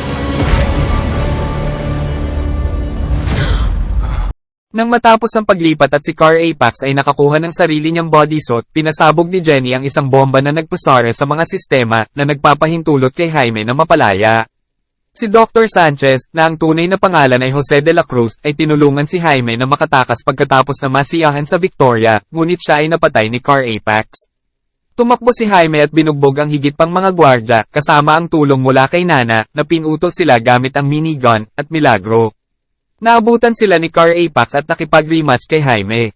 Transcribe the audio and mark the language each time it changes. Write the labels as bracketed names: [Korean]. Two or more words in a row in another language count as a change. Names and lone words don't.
[Filipino] Nang matapos ang paglipat at si Car Apex ay nakakuha ng sarili niyang bodysuit, pinasabog ni Jenny ang isang bomba na nagpasara sa mga sistema na nagpapahintulot kay Jaime na mapalaya. Si Dr. Sanchez, na ang tunay na pangalan ay Jose de la Cruz, ay tinulungan si Jaime na makatakas pagkatapos na masiyahan sa Victoria, ngunit siya ay napatay ni Car Apex. Tumakbo si Jaime at binugbog ang higit pang mga gwardya, kasama ang tulong mula kay Nana, na pinutol sila gamit ang minigun, at Milagro. Naabutan sila ni Car Apex at nakipag-rematch kay Jaime.